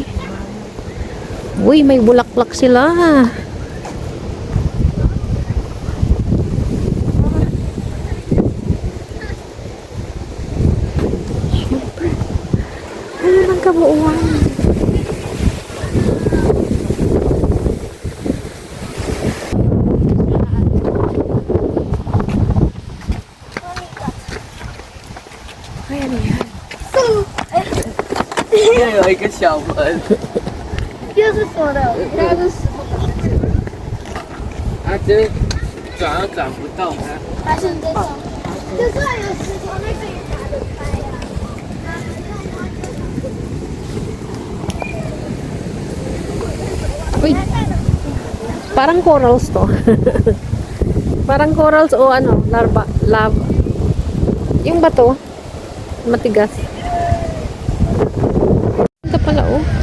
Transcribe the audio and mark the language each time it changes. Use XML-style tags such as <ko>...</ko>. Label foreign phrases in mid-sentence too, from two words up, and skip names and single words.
<tl>Uy, may bulaklak sila. Siyempre. Ano ng kabuuan? Ay, ano yan?</tl> <zh>又有一个小门，又是锁的，又是死啊，这转又转不动啊。发现这种，就算有石头，那个也打得开呀、</zh> <tl>Uy, parang corals to. Parang corals o ano, larva, lava. Yung bato, matigas. Ito pala, oh.</tl>